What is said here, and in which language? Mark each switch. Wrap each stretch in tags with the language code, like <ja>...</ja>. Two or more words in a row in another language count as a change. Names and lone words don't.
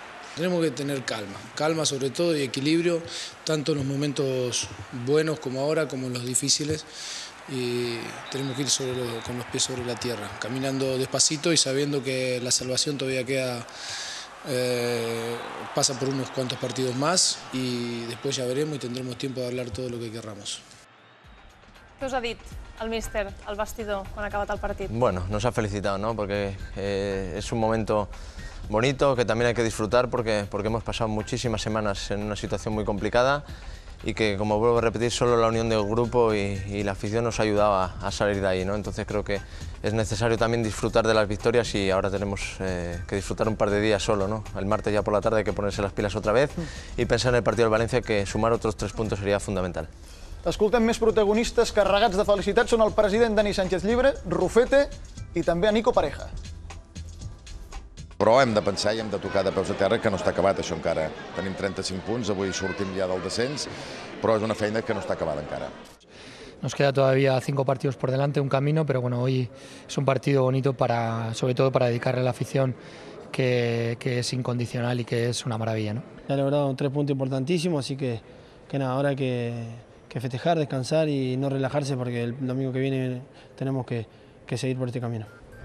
<es>Tenemos que tener calma sobre todo y equilibrio, tanto en los momentos buenos como ahora, como en los difíciles. Y tenemos que ir con los pies sobre la tierra, caminando despacito y sabiendo que la salvación todavía queda, pasa por unos cuantos partidos más y después ya veremos y tendremos tiempo de hablar todo lo que querramos.</es> <ca>Què us ha dit el míster al vestidor quan ha acabat el partit?</ca> <es>Bueno, nos ha felicitado, ¿no? Porque es un momento bonito que también hay que disfrutar porque hemos pasado muchísimas semanas en una situación muy complicada y que, como vuelvo a repetir, solo la unión del grupo y la afición nos ayudaba a salir de ahí, ¿no? Entonces creo que es necesario también disfrutar de las victorias y ahora tenemos que disfrutar un par de días solo, ¿no? El martes ya por la tarde hay que ponerse las pilas otra vez y pensar en el partido del Valencia, que sumar otros 3 puntos sería fundamental.</es> <ca>Escoltem més protagonistes carregats de felicitats. Són el president Dani Sánchez Llibre, Rufete i també a Nico Pareja. Però hem de pensar i hem de tocar de peus a terra que no està acabat això encara. Tenim 35 punts, avui sortim ja del descens, però és una feina que no està acabada encara.</ca> <es>Nos queda todavía 5 partidos por delante, un camino, pero bueno, hoy es un partido bonito sobre todo para dedicarle a la afición que es incondicional y que es una maravilla, ¿no? Ha logrado 3 puntos importantísimos, así que nada, ahora hay que festejar, descansar y no relajarse porque el domingo que viene tenemos que seguir por este camino.</es>